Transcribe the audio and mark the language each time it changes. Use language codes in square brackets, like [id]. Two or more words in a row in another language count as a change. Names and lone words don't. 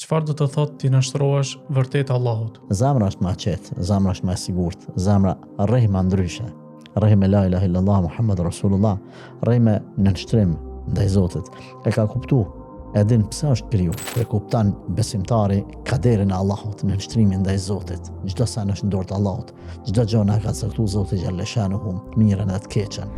[sq] çfarë do të thotë ti nështrohesh vërtet Allahut? Zemra është më e qetë, zemra është më e sigurt, zemra rreh më ndryshe. Rreh me [ar] لا إله إلا الله محمد رسول الله, [sq] rreh me nënshtrim ndaj Zotit. E ka kuptu, e din pse është kriju. E kupton besimtari kaderin e Allahut, nënshtrimin ndaj Zotit. Çdo sa është në dorë të Allahut, çdo gjë na ka caktuar Zoti [ar] جل شأنه, [sq] të mirën e të keqen.